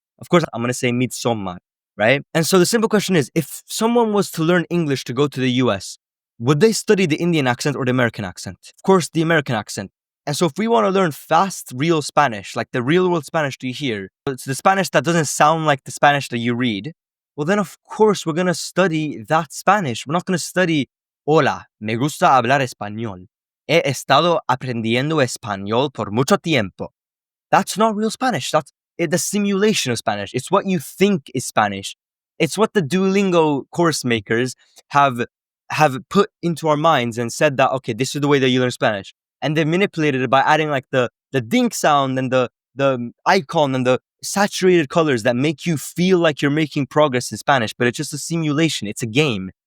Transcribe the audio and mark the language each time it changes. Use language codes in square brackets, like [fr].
[en] Of course I'm going to say midsommar, right? And so the simple question is, if someone was to learn English to go to the US, would they study the Indian accent or the American accent? Of course, the American accent. And so if we want to learn fast, real Spanish, like the real world Spanish you hear, it's the Spanish that doesn't sound like the Spanish that you read, well then of course we're going to study that Spanish. We're not going to study, [es] hola, me gusta hablar español. He estado aprendiendo español por mucho tiempo. [en] That's not real Spanish. That's the simulation of Spanish. It's what you think is Spanish. It's what the Duolingo course makers have put into our minds and said that, okay, this is the way that you learn Spanish. And they've manipulated it by adding like the dink sound and the icon and the saturated colors that make you feel like you're making progress in Spanish, but it's just a simulation. It's a game.